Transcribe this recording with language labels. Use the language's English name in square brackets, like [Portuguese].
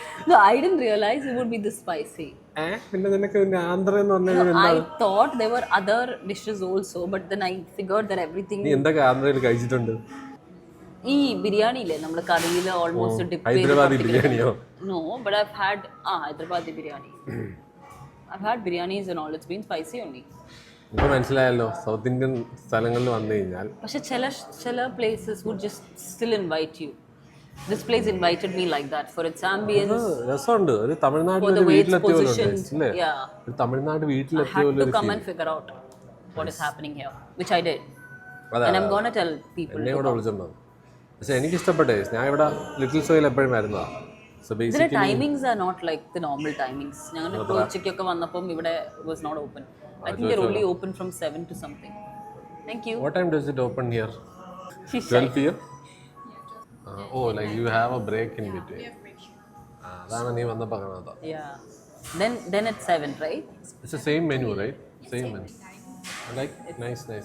[English] No, I didn't realize it would be this spicy. [Malayalam] പിന്നെ നിനക്ക് ആന്ധ്ര എന്ന് പറഞ്ഞാൽ [English] I thought there were other dishes also, but then I figured that everything. [Malayalam] നീ എന്തൊക്കെ ആന്ധ്രയിൽ കഴിച്ചിട്ടുണ്ട്? ഈ ബിരിയാണി ഇല്ലേ നമ്മൾ കറിയിൽ ഓൾമോസ്റ്റ് ഡിപ്പ് ചെയ്ത്. ഹൈദരാബാദി ബിരിയാണിയോ? [English] No, but I've had Hyderabadi biryani. I've had biryanis and all. It's been spicy only. [Malayalam] ഇപ്പൊ മനസ്സിലായല്ലോ സൗത്ത് ഇന്ത്യൻ സ്ഥലങ്ങളിൽ വന്നു കഴിഞ്ഞാൽ. പക്ഷെ ചില [English] places would just still invite you. This place invited me like that for its ambience. [Malayalam] രസമുണ്ട്. ഒരു തമിഴ്നാട്ടിലെ വീട്ടിലെത്തിയല്ലേ? ഒരു തമിഴ്നാട് വീട്ടിലെത്തിയ പോലെ [English] to come and figure out what is happening here, which I did. And I'm going to tell people. [Malayalam] എന്നെ കൂടെ വിളിച്ചിട്ടുണ്ടോ? പക്ഷെ എനിക്ക് ഇഷ്ടപ്പെട്ടേ. ഞാൻ ഇവിടെ ലിറ്റിൽ സോയിൽ എപ്പോഴും വരുന്നതാണ്. [English] So basically the timings are not like the normal timings. [Malayalam] ഞങ്ങൾ ഉച്ചയ്ക്കൊക്കെ വന്നപ്പോൾ ഇവിടെ [English] was not open. I think they're only open from 7 to something. Thank you. What time does it open here? She's 12 p.m. Oh, like you have a break in between. [Malayalam] അതാണ് നീ വന്നപ്പോൾ കാണാത്ത. [English] Yeah. Then it's 7, right? It's the same menu, right? Same menu. I like nice.